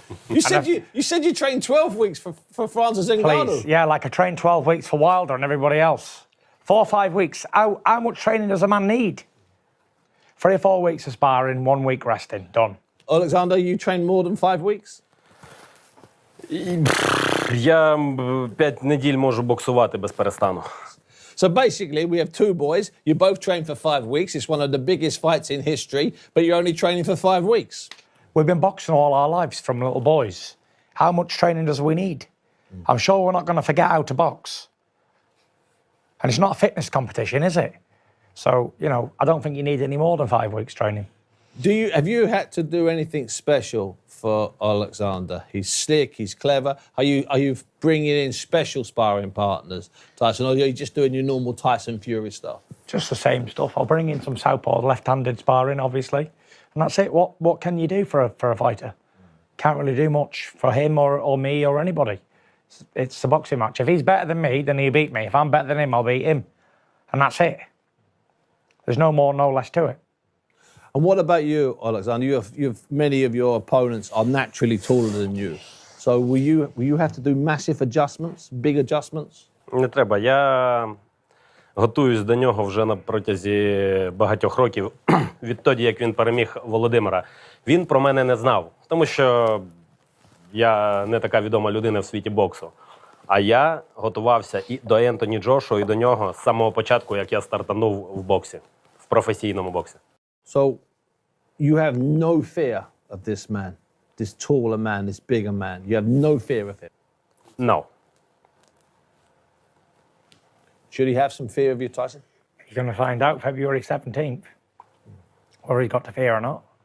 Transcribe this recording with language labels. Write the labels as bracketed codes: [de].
[en] You said you trained 12 weeks for Francis Ngannou. Please. Yeah, like I trained 12 weeks for Wilder and everybody else. 4 or 5 weeks. How much training does a man need? 3 or 4 weeks of sparring, 1 week resting. Done. Oleksandr, you trained more than 5 weeks? [uk] Я 5 неділь можу боксувати без перестану. [en] So basically, we have two boys. You both trained for 5 weeks. It's one of the biggest fights in history, but you're only training for 5 weeks. We've been boxing all our lives from little boys. How much training does we need? I'm sure we're not going to forget how to box. And it's not a fitness competition, is it? So, you know, I don't think you need any more than 5 weeks training. Have you had to do anything special for Oleksandr? He's slick, he's clever. Are you bringing in special sparring partners, Tyson, or are you just doing your normal Tyson Fury stuff? Just the same stuff. I'll bring in some southpaw left-handed sparring, obviously. And that's it. What can you do for a fighter? Can't really do much for him or me or anybody. It's a boxing match. If he's better than me, then he'll beat me. If I'm better than him, I'll beat him. And that's it. There's no more, no less to it. And what about you, Oleksandr? Many of your opponents are naturally taller than you. So will you have to do massive adjustments, big adjustments? [uk] Не треба. Я готуюсь до нього вже на протязі багатьох років. Відтоді, як він переміг Володимира. Він про мене не знав, тому що я не така відома людина в світі боксу. А я готувався і до Ентоні Джошуа, і до нього з самого початку, як я стартанув в боксі, в професійному боксі. [en] So you have no fear of this man, this taller man, this bigger man. You have no fear of him. No. Should he have some fear of you, Tyson? You're going to find out February 17th, whether he got to fear or not.